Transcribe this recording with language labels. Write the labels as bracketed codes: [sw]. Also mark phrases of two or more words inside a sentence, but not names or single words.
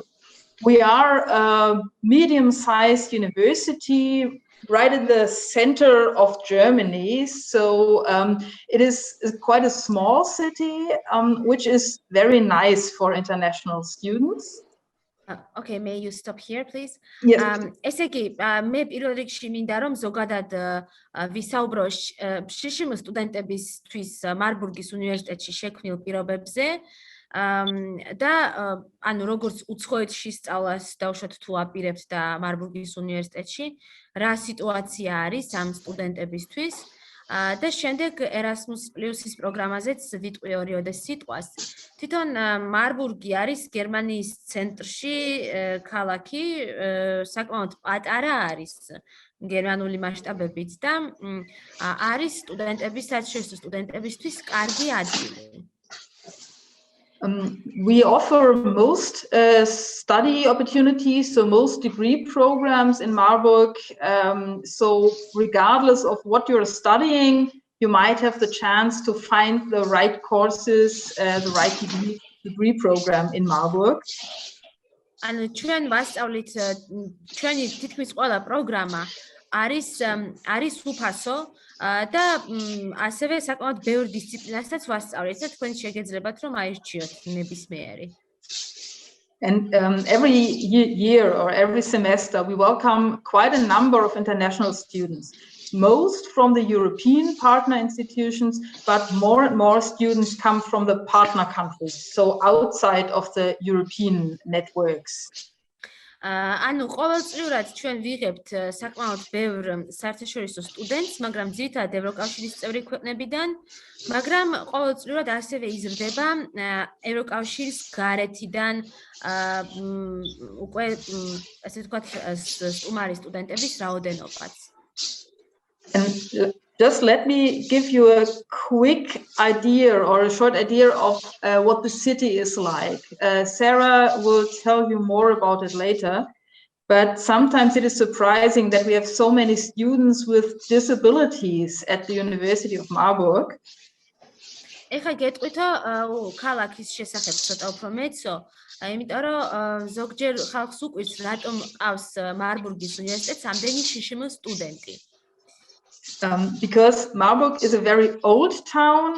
[en] We are a medium-sized university right in the center of Germany. So it is quite a small city, which is very nice for international students. Okay, may you stop here, please? Yes. [ka] ესე იგი, მე პირველ რიგში მინდა რომ ზოგადად ვისაუბრო შშმ სტუდენტებისთვის მარბურგის უნივერსიტეტში შექმნილ პირობებზე და ანუ როგორც უცხოეთში სწავლას დავუშვათ თუ აპირებთ და მარბურგის უნივერსიტეტში, რა სიტუაცია არის ამ სტუდენტებისთვის და შემდეგ Erasmus+-ის პროგრამაზეც ვიტყვი 2-3 სიტყვას. თვითონ მარბურგი არის გერმანიის ცენტრში ქალაქი, საკმაოდ პატარა არის გერმანული მასშტაბებით და არის სტუდენტების, საერთაშორისო სტუდენტებისთვის კარგი ადგილი. [en] We offer most study opportunities, so most degree programs in Marburg. So regardless of what you're studying, you might have the chance to find the right courses, the right degree program in Marburg. [ka] ანუ ჩვენ ვასწავლით ჩვენი თითქმის ყველა პროგრამა არის უფასო და ასევე საკმაოდ ბევრ დისციპლინასაც ვასწავლეთ და თქვენ შეგეძლებათ რომ აირჩიოთ ნებისმიერი. [en] And every year or every semester we welcome quite a number of international students, most from the European partner institutions, but more and more students come from the partner countries, so outside of the European networks. [ka] ანუ ყოველწლიურად ჩვენ ვიღებთ საკმაოდ ბევრ საერთაშორისო სტუდენტს, მაგრამ ძირითადად ევროკავშირის წევრი ქვეყნებიდან, მაგრამ ყოველწლიურად ასევე იზრდება ევროკავშირის გარეთიდან უკვე ასე ვთქვათ სტუმარი სტუდენტების რაოდენობაც. [en] And just let me give you a quick idea or a short idea of what the city is like. Sarah will tell you more about it later, but sometimes it is surprising that we have so many students with disabilities at the University of Marburg. [ka] ეხლა გეტყვითო ქალაქის შესახებ ცოტა უფრო მეცო, იმიტომ რომ ზოგჯერ ხალხს უყვირს რატომ ყავს მარბურგის უნივერსიტეტს ამდენი შიშიმო στუდენტი. [en] Because Marburg is a very old town.